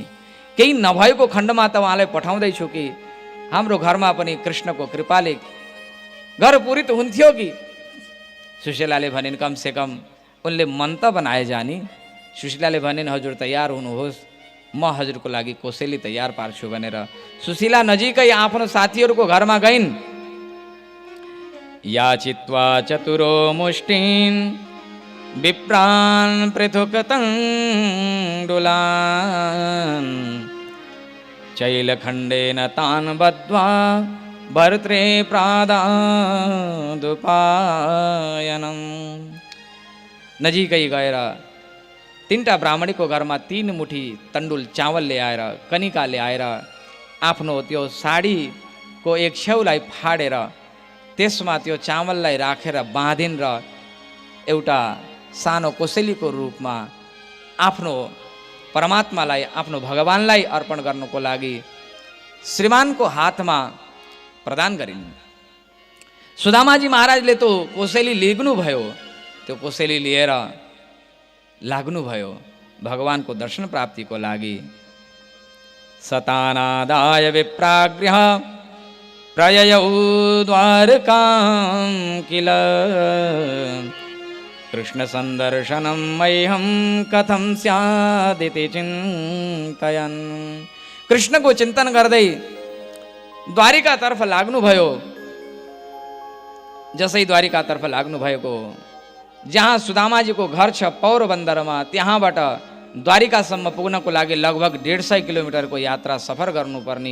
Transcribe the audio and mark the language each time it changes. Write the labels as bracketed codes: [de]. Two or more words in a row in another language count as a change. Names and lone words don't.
[ne] केही नभएको खण्डमा त उहाँलाई पठाउँदैछु कि हाम्रो घरमा पनि कृष्णको कृपाले घर पूरित हुन्थ्यो कि। सुशीलाले भनिन्, [hi] कम से कम [ne] उनले मन त बनाए जानी। सुशीलाले भनिन्, हजुर तयार हुनुहोस्, म हजुरको लागि कोसेली तयार पार्छु भनेर सुशीला नजिकै आफ्नो साथीहरूको घरमा गइन्। [sa] याचित्वा चतुरो मुष्टिन् विप्रान् पृथुकतण्डुलान् चैलखण्डेन तान् बद्ध्वा भर्त्रे प्रादादुपायनम्। [ne] नजिकै गएर तीनटा ब्राह्मणीको घरमा 3 मुठी तण्डुल चावल ल्याएर, कनिका ल्याएर आफ्नो त्यो साडीको एक छेउलाई फाडेर त्यसमा त्यो चामललाई राखेर बाँधिन् र एउटा सानो कोसेलीको रूपमा आफ्नो परमात्मालाई, आफ्नो भगवानलाई अर्पण गर्नको लागि श्रीमानको हातमा प्रदान गरिन्। सुदामाजी महाराजले तो कोसेली लिग्नुभयो, त्यो कोसेली लिएर लाग्नुभयो भगवानको दर्शन प्राप्तिको लागि। [sa] सतानादाय विप्राग्रह प्रययौ द्वारकां किल कृष्ण संदर्शनं मह्यं कथं स्यादिति चिन्तयन्। [ne] कृष्णको चिन्तन गर्दै द्वारिकातर्फ लाग्नुभयो। जसै द्वारिकातर्फ लाग्नुभएको, जहाँ सुदामाजीको घर छ पौरबन्दरमा, त्यहाँबाट द्वारिकासम्म पुग्नको लागि लगभग 150 किलोमिटरको यात्रा सफर गर्नुपर्ने।